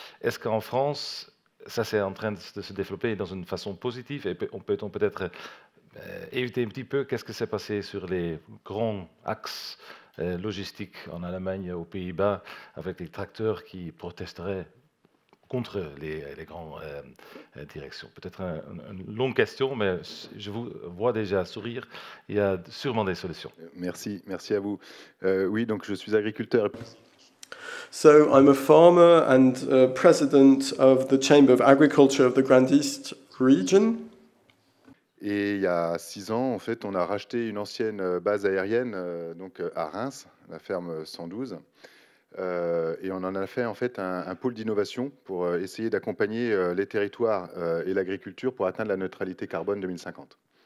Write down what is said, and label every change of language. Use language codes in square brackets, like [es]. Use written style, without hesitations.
[fr] Est-ce qu'en France, ça c'est en train de se développer dans une façon positive, et peut-on peut-être éviter un petit peu qu'est-ce qui s'est passé sur les grands axes logistiques en Allemagne, aux Pays-Bas, avec les tracteurs qui protesteraient contre les grandes directions? Peut-être une longue question, mais je vous vois déjà sourire. Il y a sûrement des solutions. Merci à vous. Oui, donc je suis agriculteur. [en] So I'm a farmer and president of the Chamber of Agriculture of the Grand East region. [fr] Et il y a 6 ans, en fait, on a racheté une ancienne base aérienne donc à Reims, la ferme 112. Et on en a fait en fait un pôle d'innovation pour essayer d'accompagner les territoires et l'agriculture pour atteindre la neutralité carbone 2050.